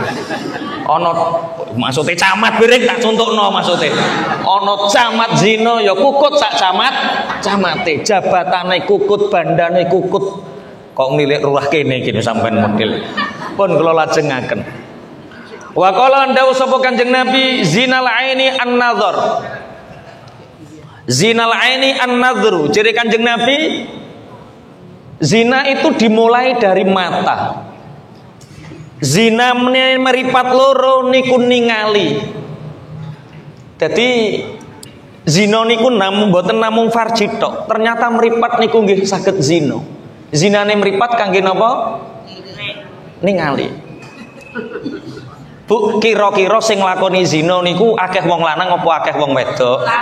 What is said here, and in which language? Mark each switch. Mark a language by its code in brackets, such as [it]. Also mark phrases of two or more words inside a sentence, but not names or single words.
[jv] Ana maksude camat bareng tak contohno maksude. Ana camat zina ya kukut sak camate, jabatane kukut, bandane kukut. Kok nilik lurah kene iki sampean model. Pun kula lajengaken. [ar] وقال [jv] ndawuh sapa Kanjeng Nabi, [ar] زنا العين النظر. زنا العين النظر. [id] Ciri Kanjeng Nabi Zina itu dimulai dari mata. [jv] Zina meripat loro niku ningali. Jadi zina niku mboten namung farji tok. Ternyata meripat niku nggih saged zina. Zinane meripat kangge napa? Ningali. Bu, kira-kira sing nglakoni zina niku akeh wong lanang apa akeh wong wedok?